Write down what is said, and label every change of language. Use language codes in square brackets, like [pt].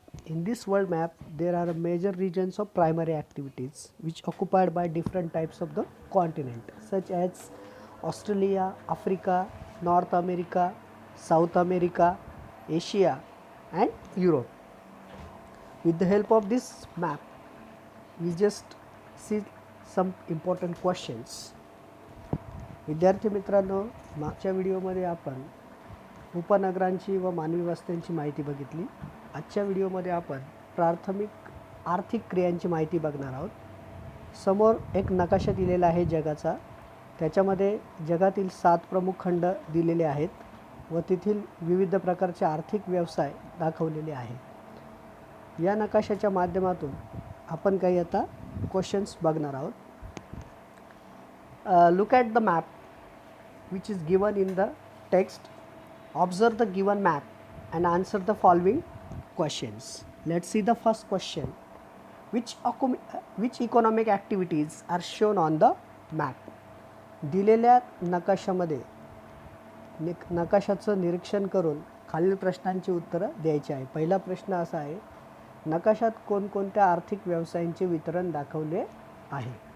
[en] In this world map, there are major regions of primary activities which occupied by different types of the continent, such as Australia, Africa, North America, South America, Asia, and Europe. With the help of this map, we just see some important questions. [mr] विद्यार्थी मित्रांनो, मागच्या व्हिडिओमध्ये आपण उपनगरांची व मानवी वस्त्यांची माहिती बघितली. आजच्या व्हिडिओमध्ये आपण प्राथमिक आर्थिक क्रियांची माहिती बघणार आहोत. समोर एक नकाशा दिलेला आहे जगाचा. त्याच्यामध्ये जगातील 7 प्रमुख खंड दिलेले आहेत व तेथील विविध प्रकारचे आर्थिक व्यवसाय दाखवलेले आहेत. या नकाशाच्या माध्यमातून आपण काही आता क्वेश्चन्स बघणार आहोत. [en] Look at the map which is given in the text. Observe the given map and answer the following questions. Let's see the first question. Which economic activities are shown on the map? [mr] दिलेल्या नकाशामध्ये नकाशाचं निरीक्षण करून खालील प्रश्नांची उत्तरं द्यायची आहे. पहिला प्रश्न असा आहे, नकाशात कोणकोणत्या आर्थिक व्यवसायांचे वितरण दाखवले आहे.